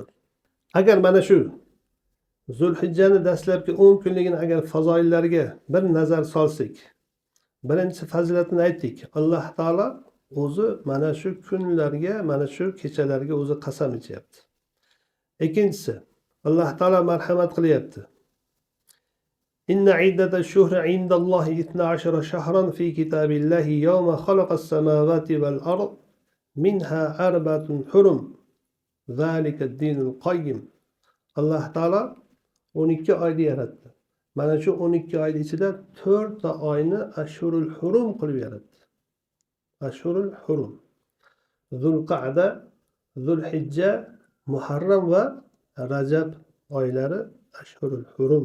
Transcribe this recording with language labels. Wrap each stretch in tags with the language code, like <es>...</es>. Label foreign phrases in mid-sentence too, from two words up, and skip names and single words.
<uz>Agar mana shu Zulhijjani dastlabki 10 kunligini agar fazoillariga bir nazar solsak, birinchi fazilatini aytdik. Alloh taolo o'zi mana shu kunlarga, mana shu kechalarga o'zi qasam ichyapti. Ikkinchisi, Alloh taolo marhamat qilyapti.</uz> <ar>إن عدة الشهور عند الله 12 شهرا في كتاب الله يوم خلق السماوات والأرض منها أربعة حرم. ذلك الدين القيم.</ar> <uz>Alloh taolo 12 oyni yaratdi. Mana shu 12 oy ichida 4 ta oyni</uz> <ar>الأشهر الحرم</ar> <uz>qilib yaratdi.</uz> <ar>الأشهر الحرم.</ar> <uz>Zulqa'da, Zulhijja, Muharram va Rajab oylari</uz> <ar>الأشهر الحرم.</ar>